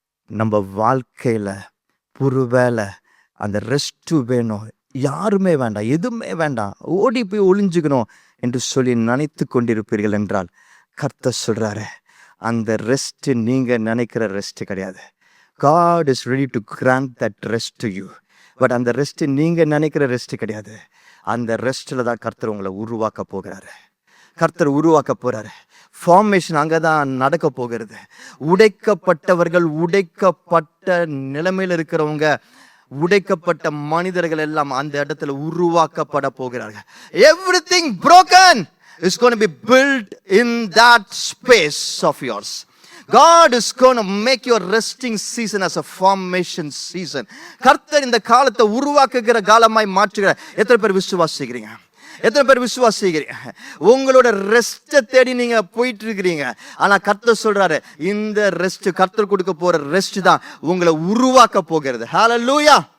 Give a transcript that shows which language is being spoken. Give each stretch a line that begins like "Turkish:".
Tamil: நம்ம வாழ்க்கையில் ஒருவேளை அந்த ரெஸ்ட்டு வேணும், யாருமே வேண்டாம், எதுவுமே வேண்டாம், ஓடி போய் ஒளிஞ்சுக்கணும் என்று சொல்லி நினைத்து கொண்டிருப்பீர்கள் என்றால் கர்த்தர் சொல்கிறாரு அந்த ரெஸ்ட்டு நீங்கள் நினைக்கிற ரெஸ்ட்டு கிடையாது.
English: God is ready to grant that rest to you.
Tamil: But அந்த ரெஸ்ட்டு நீங்கள் நினைக்கிற ரெஸ்ட்டு கிடையாது. அந்த ரெஸ்ட்டில் தான் கர்த்தர் உங்களை உருவாக்க போகிறாரு. கர்த்தர் உருவாக்க போகிறாரு. ஃபார்மேஷன் அங்கே தான் நடக்க போகிறது. உடைக்கப்பட்டவர்கள், உடைக்கப்பட்ட நிலைமையில் இருக்கிறவங்க, உடைக்கப்பட்ட மனிதர்கள் எல்லாம் அந்த இடத்துல உருவாக்கப்பட போகிறார்கள்.
English: Everything broken is going to be built in that space of yours. God is going to make your resting season as a formation season.
Tamil: கர்த்தர் இந்த காலத்தை உருவாக்குகிற காலமாய் மாற்றுகிறார். எத்தனை பேர் விசுவாசிக்கிறீங்க? எத்தனை பேர் விசுவாசிக்கிறீங்க? உங்களோட ரெஸ்ட்டை தேடி நீங்க போயிட்டு இருக்கிறீங்க. ஆனா கர்த்தர் சொல்றாரு இந்த ரெஸ்ட், கர்த்தர் கொடுக்க போற ரெஸ்ட் தான் உங்களை உருவாக்க போகிறது. ஹல்லேலூயா.